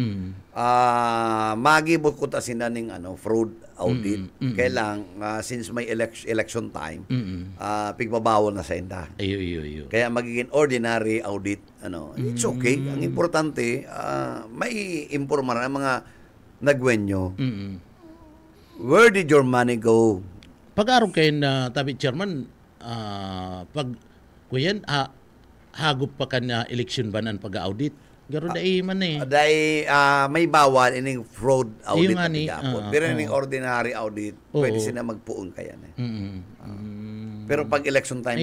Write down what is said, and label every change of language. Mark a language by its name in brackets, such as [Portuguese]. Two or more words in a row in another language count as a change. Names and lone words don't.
[Bikol] Magibot ko ta sinaning [English] fraud audit. [Bikol] Kailang since may [English] election time, [Bikol] pigbabawal na sa inda. Ayo. Kaya magiging [English] ordinary audit. It's okay. [Bikol] Ang importante, may imporma ang mga nagwenyo. [English] Where did your money go? [Bikol] Pag-araw kayo na tabi chairman, pag kuyan hagop pa ka na election banan pag-audit garo dai man dai may bawal ining [English] fraud audit [Bikol] na tigapon pero ining [English] ordinary audit [Bikol] pwede sila magpuon kaya na pero pag [English] election time